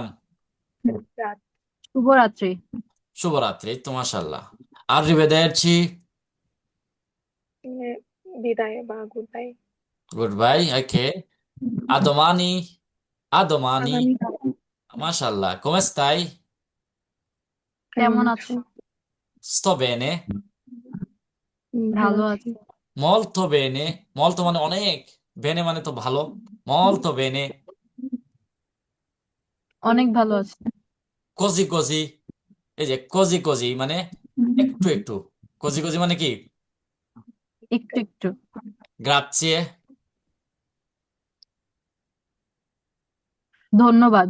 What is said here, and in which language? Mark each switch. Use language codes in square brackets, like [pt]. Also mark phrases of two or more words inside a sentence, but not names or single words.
[bn] রাত শুভরাত্রি শুভরাত্রি, তো মাশাআল্লাহ। আর্রিভেদেরচি, মানে বিদায় বা [en] good bye good bye, okay. [it] a domani, a domani. [bn] আগামী মাশাআল্লাহ, [it] come stai? [bn] কেমন কেমন আছো আছো? [it] Sto bene, [bn] ভালো ভালো আছি আছি [it] molto bene। [bn] molto মানে অনেক, বেনে মানে তো ভালো। [it] molto bene, [bn] অনেক ভালো আছি [it] così così। [bn] এই যে [it] così così [bn] মানে একটু একটু। [it] così così [bn] মানে কি? একটু একটু [it] grazie, [bn] ধন্যবাদ